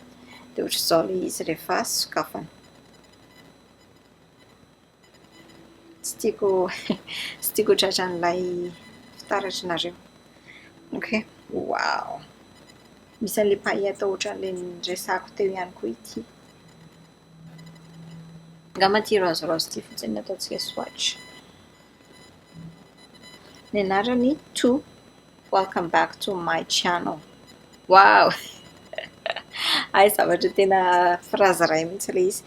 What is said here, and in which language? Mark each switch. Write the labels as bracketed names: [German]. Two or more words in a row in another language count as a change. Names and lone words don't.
[Malagasy] Dia ohatr'izao ilay izy rehefa sokafana. Tsy tiako tratran'ilay fitaratra nareo. [English] Okay, wow! [Malagasy] Misy an'ilay paillette ohatran'ilay resahako teo ihany koa ity. Angamba ity rose ity fotsiny no ataontsika swatch. Ny anarany To. [English] Welcome back to my channel. Wow! [Malagasy] Ay, zavatra tena phrase iray mihitsy ilay izy.